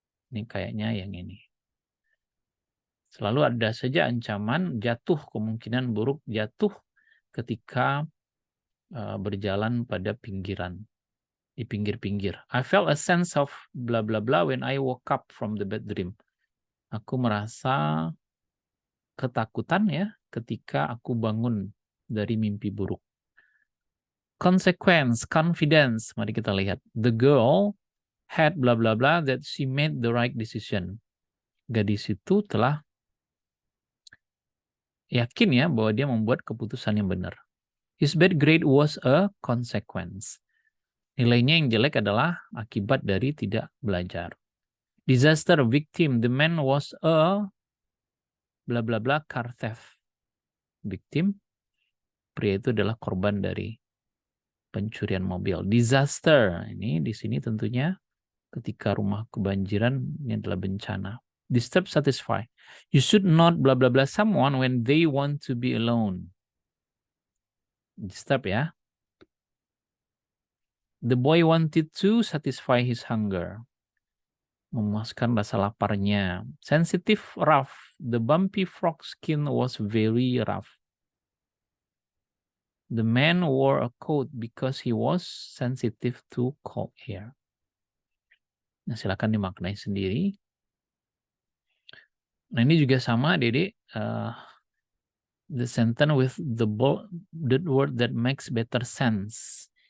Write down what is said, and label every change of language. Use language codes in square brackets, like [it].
[id] Ini kayaknya yang ini. Selalu ada saja ancaman jatuh, kemungkinan buruk jatuh ketika berjalan pada pinggiran, di pinggir-pinggir. [en] I felt a sense of blah blah blah when I woke up from the bad dream. [id] Aku merasa ketakutan ya ketika aku bangun dari mimpi buruk. [en] Consequence, confidence. [id] Mari kita lihat. [en] The girl had blah blah blah that she made the right decision. [id] Gadis itu telah yakin ya bahwa dia membuat keputusan yang benar. [en] His bad grade was a consequence. [id] Nilainya yang jelek adalah akibat dari tidak belajar. [en] Disaster victim. The man was a blah blah blah car theft. Victim. [id] Pria itu adalah korban dari pencurian mobil. Disaster. Ini di sini tentunya ketika rumah kebanjiran, ini adalah bencana. [en] Disturb, satisfy. You should not blah blah blah someone when they want to be alone. Disturb ya. The boy wanted to satisfy his hunger. [id] Memuaskan rasa laparnya. [en] Sensitive, rough. The bumpy frog skin was very rough. The man wore a coat because he was sensitive to cold air. [id] Nah, silakan dimaknai sendiri. Nah, ini juga sama, [en] Dede. The sentence with the word that makes better sense.